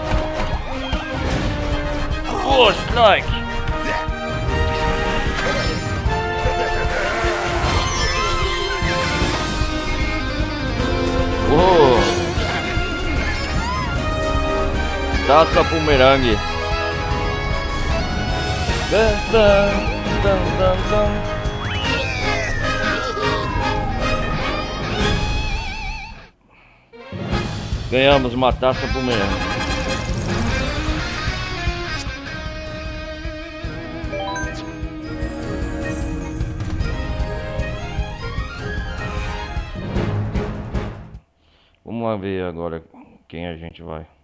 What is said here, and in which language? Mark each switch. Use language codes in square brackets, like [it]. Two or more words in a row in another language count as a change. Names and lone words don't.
[en] Oh, strike. Oh. [pt] Taça bumerangue. Dun, dun, dun, dun, dun. Ganhamos uma taça bumerangue. Vamos ver agora quem a gente vai.